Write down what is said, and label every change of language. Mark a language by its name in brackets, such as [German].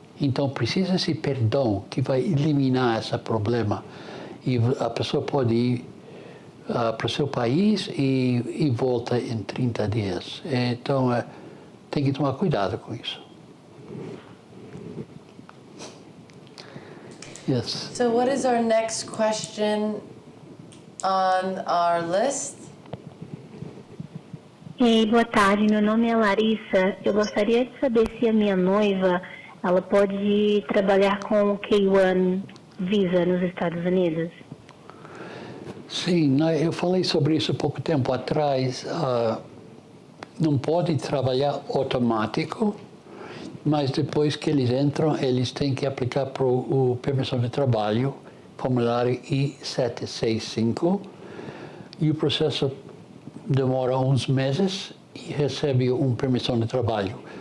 [Portuguese] Então precisa esse perdão que vai eliminar esse problema e a pessoa pode ir para o seu país e volta em 30 dias. Então tem que tomar cuidado com isso. [English] Yes. So what is our next question on our list? [Portuguese] Ei, boa tarde, meu nome é Larissa. Eu gostaria de saber se a minha noiva, ela pode trabalhar com o K1 Visa nos Estados Unidos. Sim, eu falei sobre isso pouco tempo atrás. Não pode trabalhar automático, mas depois que eles entram, eles têm que aplicar para o permissão de trabalho, formulário I-765, e o processo demora uns meses e recebe permissão de trabalho.